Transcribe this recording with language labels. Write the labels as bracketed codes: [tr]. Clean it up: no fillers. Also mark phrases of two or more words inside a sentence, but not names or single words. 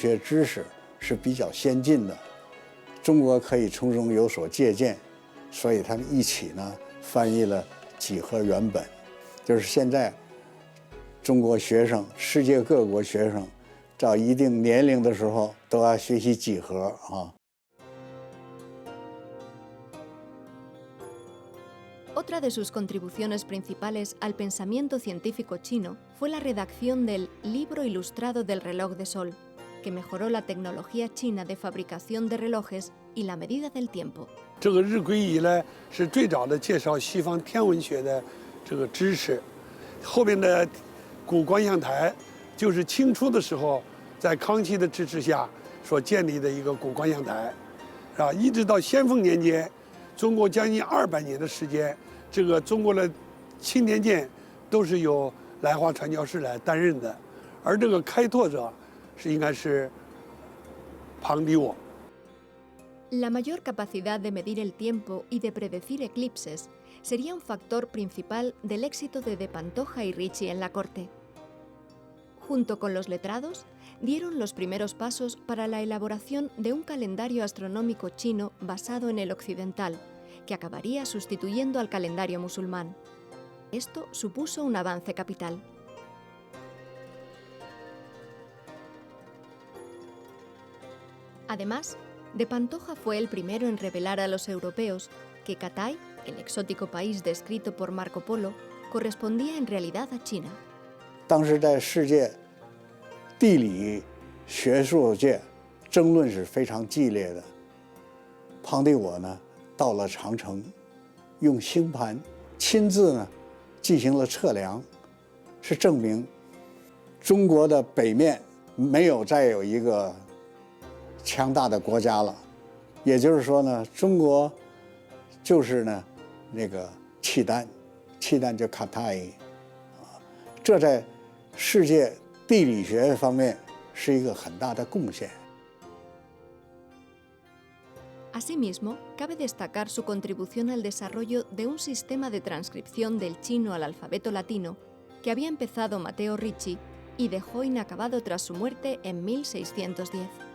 [zh] 学知识是比较先进的，中国可以从中有所借鉴，所以他们一起呢翻译了几何原本，就是现在中国学生、世界各国学生到一定年龄的时候都要学习几何啊。 [es] Otra de sus contribuciones principales al pensamiento científico chino fue la redacción del Libro Ilustrado del Reloj de Sol, que mejoró la tecnología china de fabricación de relojes y la medida del tiempo. [zh] 这个日晷仪呢，是最早的介绍西方天文学的这个知识，后面的古观象台就是清初的时候，在康熙的支持下所建立的一个古观象台，是吧？一直到咸丰年间，中国将近200年的时间，这个中国的钦年监都是由来华传教士来担任的，而这个开拓者应该是庞迪我。 [es] La mayor capacidad de medir el tiempo y de predecir eclipses sería un factor principal del éxito de Pantoja y Ricci en la corte. Junto con los letrados, dieron los primeros pasos para la elaboración de un calendario astronómico chino basado en el occidental, que acabaría sustituyendo al calendario musulmán. Esto supuso un avance capital. Además, de Pantoja fue el primero en revelar a los europeos que Cathay, el exótico país descrito por Marco Polo, correspondía en realidad a China. [zh] 当时在世界地理学术界争论是非常激烈的。庞迪我呢到了长城，用星盘亲自呢进行了测量，是证明中国的北面没有再有一个强大的国家了，也就是说呢，中国就是呢那个契丹，契丹就卡塔伊，这在世界地理学方面是一个很大的贡献。 [es] Asimismo, cabe destacar su contribución al desarrollo de un sistema de transcripción del chino al alfabeto latino que había empezado Matteo Ricci y dejó inacabado tras su muerte en 1610.